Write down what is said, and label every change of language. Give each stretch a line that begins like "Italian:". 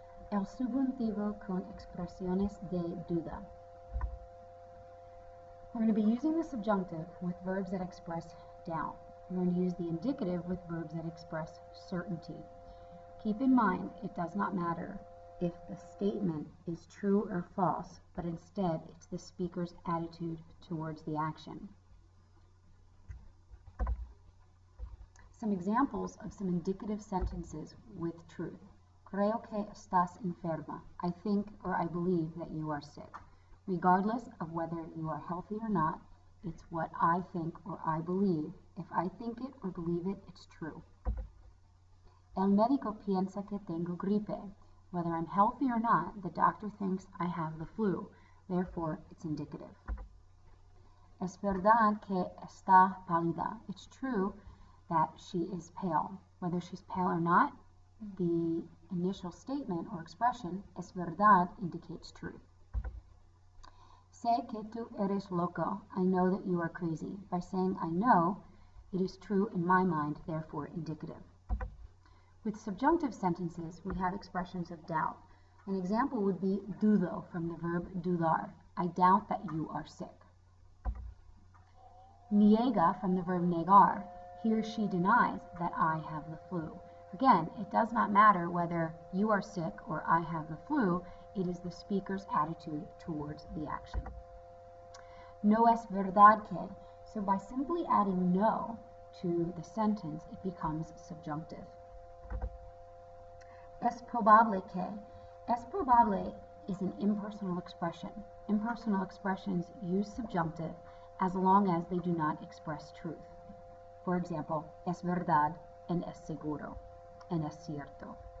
Spanish: El subjuntivo con expresiones de duda.
English: We're going to be using the subjunctive with verbs that express doubt. We're going to use the indicative with verbs that express certainty. Keep in mind, it does not matter if the statement is true or false, but instead it's the speaker's attitude towards the action. Some examples of some indicative sentences with truth.
Spanish: Creo que estás enferma.
English: I think or I believe that you are sick. Regardless of whether you are healthy or not, it's what I think or I believe. If I think it or believe it, it's true.
Spanish: El médico piensa que tengo gripe.
English: Whether I'm healthy or not, the doctor thinks I have the flu. Therefore, it's indicative.
Spanish: Es verdad que está pálida.
English: It's true that she is pale. Whether she's pale or not, the initial statement or expression,
Spanish: es verdad,
English: indicates truth.
Spanish: Sé que tú eres loco.
English: I know that you are crazy. By saying I know, it is true in my mind, therefore indicative. With subjunctive sentences, we have expressions of doubt. An example would be dudo from the verb dudar. I doubt that you are sick. Niega from the verb negar. He or she denies that I have the flu. Again, it does not matter whether you are sick or I have the flu. It is the speaker's attitude towards the action.
Spanish: No es verdad que.
English: So by simply adding no to the sentence, it becomes subjunctive.
Spanish: Es probable que.
English: Es probable is an impersonal expression. Impersonal expressions use subjunctive as long as they do not express truth. For example, es verdad and es seguro and es cierto.